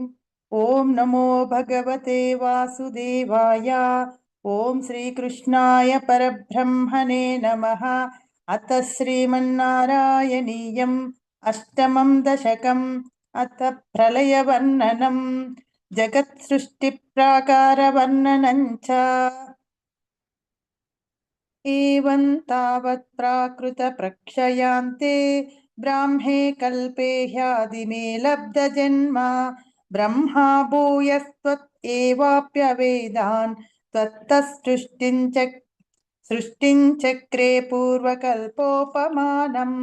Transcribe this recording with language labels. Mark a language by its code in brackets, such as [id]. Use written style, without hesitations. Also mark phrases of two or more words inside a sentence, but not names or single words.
[sa] ॐ नमो भगवते वासुदेवाय. ॐ श्रीकृष्णाय परब्रह्मणे नमः. अथ श्रीमन्नारायणीयं अष्टमं दशकं. अथ प्रळयवर्णनं जगत्सृष्टि प्राकार वर्णनं च. एवं तावत् प्राकृत प्रक्षयान्ते ब्राह्मे कल्पे ह्यादिमे लब्धजन्म ब्रह्मा भूयस्त्वत् एवाप्यवेदान् त्वत्तः सृष्टिं चक्रे पूर्वकल्पोपमानम्.